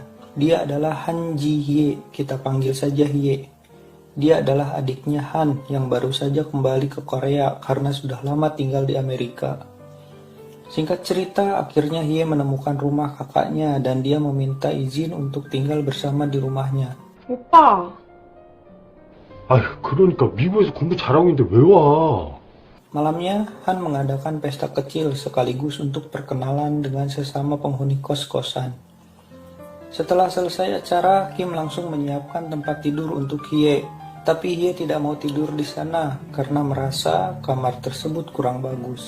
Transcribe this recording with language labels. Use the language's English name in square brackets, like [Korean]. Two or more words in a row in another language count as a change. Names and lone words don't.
[Indonesian] Dia adalah Han Ji Hye, kita panggil saja Hye. Dia adalah adiknya Han yang baru saja kembali ke Korea karena sudah lama tinggal di Amerika. Singkat cerita, akhirnya Hye menemukan rumah kakaknya dan dia meminta izin untuk tinggal bersama di rumahnya. [Korean] 오빠, 그러니까 미국에서 공부 잘하고 있는데 왜 와? [Indonesian] Malamnya, Han mengadakan pesta kecil sekaligus untuk perkenalan dengan sesama penghuni kos-kosan. Setelah selesai acara, Kim langsung menyiapkan tempat tidur untuk Hye. Tapi Hye tidak mau tidur di sana karena merasa kamar tersebut kurang bagus.